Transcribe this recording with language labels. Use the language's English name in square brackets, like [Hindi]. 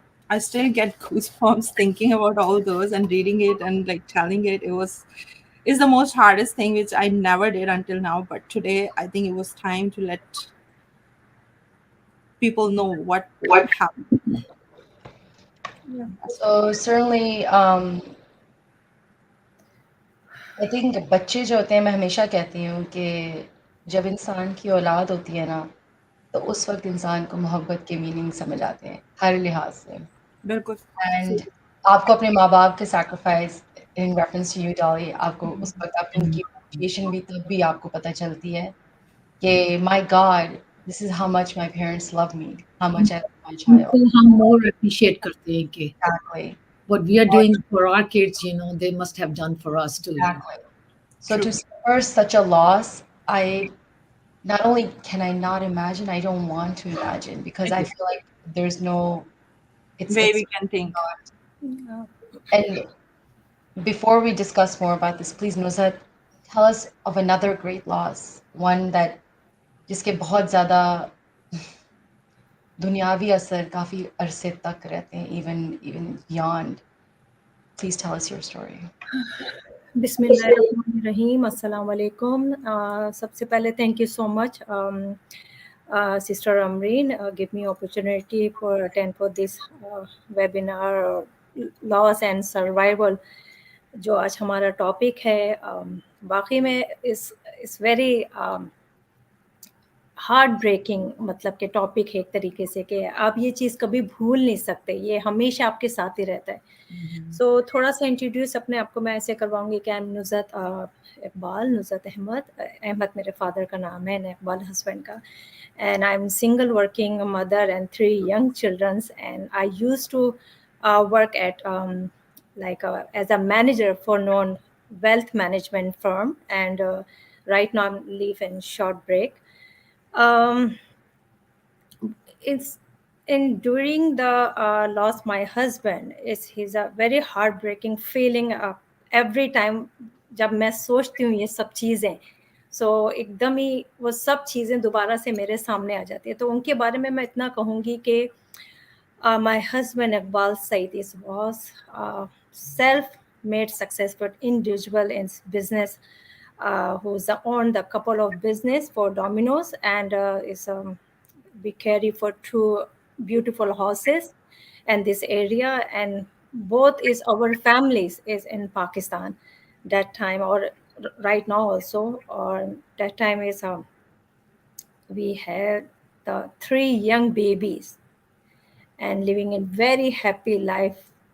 [English] I still get goosebumps thinking about all those and reading it and like telling it. It was is the most hardest thing which I never did until now. But today, I think it was time to let people know what happened. So certainly, I think [Hindi] बच्चे जो होते हैं, मैं हमेशा कहती हूँ कि जब इंसान की औलाद होती है ना, तो उस वक़्त इंसान को मोहब्बत के मीनिंग समझ आते हैं, हर लिहाज से। बिल्कुल एंड आपको अपने माँ-बाप के sacrifice [English] in reference to you [Hindi] Dolly, आपको उस वक़्त आपकी उनकी एप्रिसिएशन भी तब भी आपको पता चलती है कि [English] My God, this is how much my parents love me, how much I love my child. [Hindi] उनको हम [English] more appreciate [Hindi] करते हैं कि [English] Exactly, what we are doing for our kids, they must have done for us too. Exactly. So true to suffer such a loss, I not only can I not imagine, I don't want to imagine because I feel like there's no, way we it's can think not. And before we discuss more about this, please, Nuzhat, tell us of another great loss, one that [Hindi] जिसके बहुत ज़्यादा दुनियावी असर काफ़ी अरसे तक रहते हैं, [English] even beyond. Please tell us your story. [Hindi] बिस्मिल्लाहिर्रहमानिर्रहीम अस्सलाम वालेकुम सबसे पहले [English] thank you so much sister Amreen give me opportunity for attend for this webinar loss and survival [Hindi] जो आज हमारा टॉपिक है वाकई में इस [English] very heart breaking [Hindi] मतलब के टॉपिक है एक तरीके से कि आप ये चीज़ कभी भूल नहीं सकते, ये हमेशा आपके साथ ही रहता है। सो थोड़ा सा इंट्रोड्यूस अपने आप को मैं ऐसे करवाऊंगी कि [English] I am [Hindi] नुज़त इकबाल, नुज़त अहमद। अहमद मेरे फादर का नाम है एंड इकबाल हस्बैंड का। [English] And I am single working mother and 3 young childrens and I used to work at like as a manager for known wealth management firm and right now I'm live in short break. It's in during the loss my husband is he's a very heartbreaking feeling every time [Hindi] जब मैं सोचती हूँ ये सब चीज़ें सो एकदम ही वो सब चीज़ें दोबारा से मेरे सामने आ जाती है। तो उनके बारे में मैं इतना कहूँगी कि [English] my husband Iqbal Said was self-made successful individual in business who's owned a couple of business for Domino's and is we carry for 2 beautiful houses in this area and both is our families is in Pakistan that time or right now also or that time is we had the 3 young babies and living in very happy life.